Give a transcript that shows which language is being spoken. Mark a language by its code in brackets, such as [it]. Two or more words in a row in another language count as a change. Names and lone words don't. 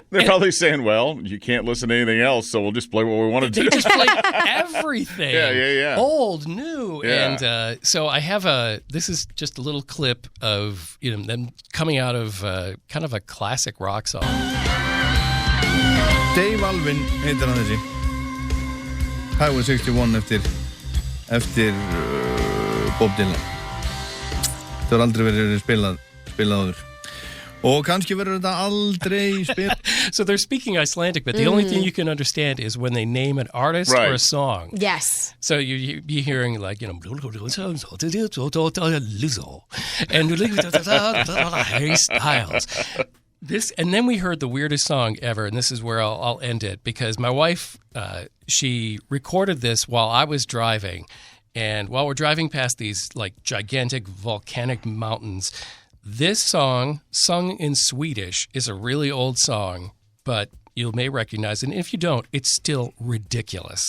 [en] They're probably saying, well, you can't listen to anything else, so we'll just play what we want to do. They just play everything. Yeah. Old, new. Yeah. And so I have this is just a little clip of them coming out of kind of a classic rock song. [is] Dave Alvin heitir hann þessi. Highway 61 eftir Bob Dylan. Það har aldrei verið spilað áður. Og kannski verður þetta aldrei spilað. [en] So they're speaking Icelandic, but the only thing you can understand is when they name an artist or a song. Yes. So you'd be hearing like, Lizzo and Harry Styles. And then we heard the weirdest song ever, and this is where I'll end it, because my wife, she recorded this while I was driving, and while we're driving past these like gigantic volcanic mountains, this song, sung in Swedish, is a really old song, but you may recognize it, and if you don't, it's still ridiculous.